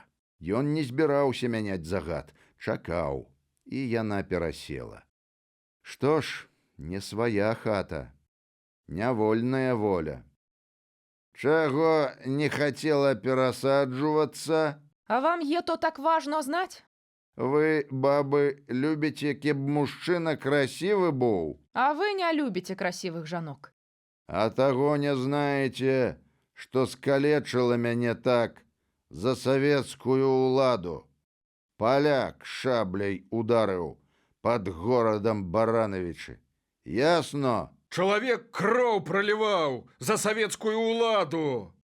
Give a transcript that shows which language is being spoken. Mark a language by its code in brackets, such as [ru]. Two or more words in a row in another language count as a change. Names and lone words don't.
[be] Ён не збіраўся мяняць загад, чакаў, і яна перасела. Што ж, не свая хата, нявольная воля. Чаго не хацела перасаджвацца? [ru] А вам ето так важно знать? [be] Вы, бабы, любіце, каб мужчына красивы быў? [ru] А вы не любите красивых жанок. [be] А таго не знаеце, што скалечыла мяне так за савецкую ўладу. Паляк шабляй ударыў пад горадам Барановичы. Ясно? Чалавек кроў праліваў за савецкую ўладу.